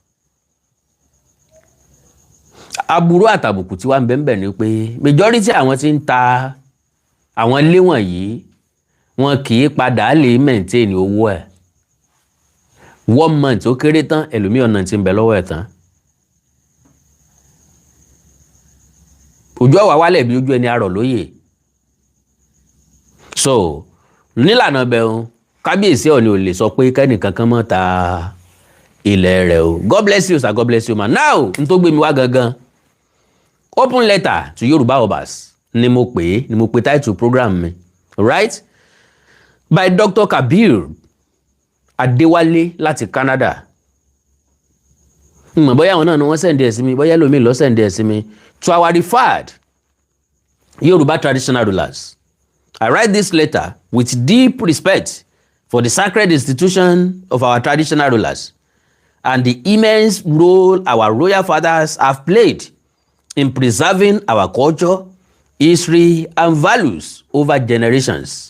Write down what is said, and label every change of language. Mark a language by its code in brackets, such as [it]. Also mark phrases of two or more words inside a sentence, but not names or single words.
[yo] Aburú àtàbùkù tí wà ń bẹ ni pé majority àwọn tí ń ta àwọn ilé wọ̀nyí wọn kì í padà lè maintain owó ẹ̀ 1 month ó kéré tán ẹlòmíràn náà ti ń bẹ lọ́wọ́ ẹ̀ tán. Ojú ọ̀wà wálẹ̀ bí ojú ẹni arọ̀ lóye. So nílànà bẹ̀rùn kábíyèsí Ọọ̀ni ò lè sọ pé kẹ́nìkan kan mọ́ ta ilẹ̀ rẹ̀ o. [en] God bless you sir, God bless you ma. [yo] Now n tó gbé mi wá gangan [en] open letter to Yoruba Obas [yo] ni mo pè [en] title program [yo] mi, [en] right, by Dr. [yo] Kabir Adéwálé láti Canada. Mọ̀ bóyá àwọn náà ni wọ́n send ẹ̀ sí mi, bóyá lómi lọ send ẹ̀ sí mi. [en] To our referred Yoruba traditional rulers, I write this letter with deep respect for the sacred institution of our traditional rulers and the immense role our royal fathers have played in preserving our culture, history, and values over generations.